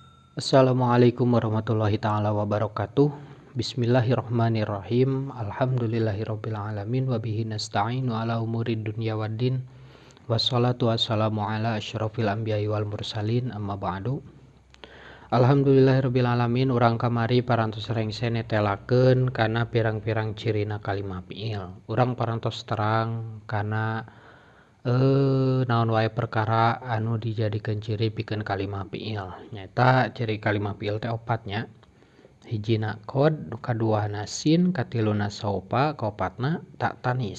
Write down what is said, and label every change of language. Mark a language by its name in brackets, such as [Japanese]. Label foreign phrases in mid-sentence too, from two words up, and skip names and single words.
[Arabic] السلام عليكم ورحمة الله تعالى وبركاته. بسم الله الرحمن الرحيم. الحمد لله رب العالمين وبه نستعين على أمور الدنيا والدين. والصلاة والسلام على أشرف الأنبياء والمرسلين أما بعد. الحمد لله رب العالمين, [Sundanese] urang kamari parantos rengse netelakeun kana pirang-pirang cirina kalimah fiil. Urang parantos terang kana naon wae perkara anu dijadikeun ciri pikeun kalimah fiil. Nyata ciri kalimah fiil teh opatnya. Hijina kod, kaduana sin, katiluna saupa, kaopatna tak tanis.